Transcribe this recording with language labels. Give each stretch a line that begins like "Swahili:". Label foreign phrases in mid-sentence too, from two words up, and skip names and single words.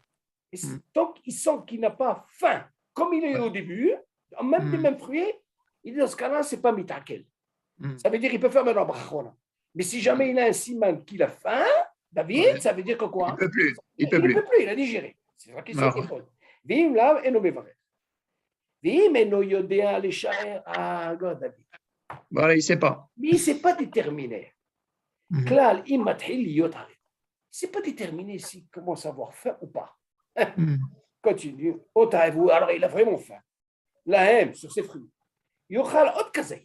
French: Et donc, il sent qu'il n'a pas faim, comme il est au début, même des mêmes fruits, il dit, dans ce cas-là, ce n'est pas mitakel. Ça veut dire qu'il peut faire maintenant brachona. Mais si jamais il a un siman qu'il a faim, David, ça veut dire que quoi? Il ne peut plus. Il ne peut plus, il a digéré. C'est la question qu'il pose.
Hebrew: ואם לאו אינו מברך. ואם אינו יודע לשער.
French: Ah, regarde, David. Voilà, il ne sait pas. Mais il ne s'est pas déterminé. Klal, il ne s'est pas déterminé s'il commence à avoir faim ou pas. Continue. Alors, il a vraiment faim. La haine sur ses fruits.
Hebrew: יאכל עוד כזית.